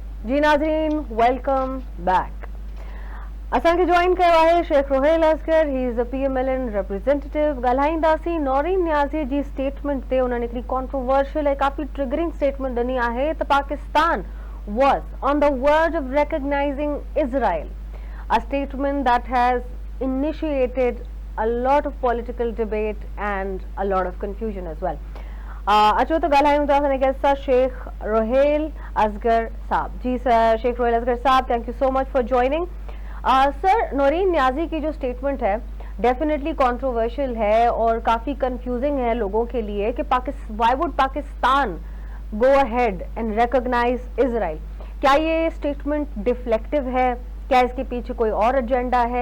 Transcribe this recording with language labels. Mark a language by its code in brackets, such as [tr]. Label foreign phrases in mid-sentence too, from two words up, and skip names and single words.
[sd] जी नाज़रीन, [en] welcome back. [sd] असांखे जॉइन कयो आहे शेख रोहेल असगर। [en] He is a PMLN representative. [sd] ॻाल्हाईंदासीं नौरीन न्याज़ी जी स्टेटमेंट ते। उन्हनि हिकिड़ी कॉन्ट्रोवर्शियल ऐं काफ़ी ट्रिगरिंग स्टेटमेंट ॾिनी आहे त पाकिस्तान [en] was on the verge of recognizing Israel, a statement that has initiated a lot of political debate and a lot of confusion as well. [sd] अचो तो ॻाल्हायूं था असांजे गेस्ट सां शेख रोहेल असगर साहब। जी सर, शेख रोहेल असगर साहब, [en] Thank you so much for joining. [ur] سر، نورین نیازی کی جو سٹیٹمنٹ ہے [en] definitely controversial [ur] ہے اور کافی کنفیوزنگ ہے لوگوں کے لیے کہ [en] why would Pakistan go ahead and recognize Israel. [ur] کیا یہ سٹیٹمنٹ ڈیفلیکٹو ہے؟ کیا اس کے پیچھے کوئی اور ایجنڈا ہے?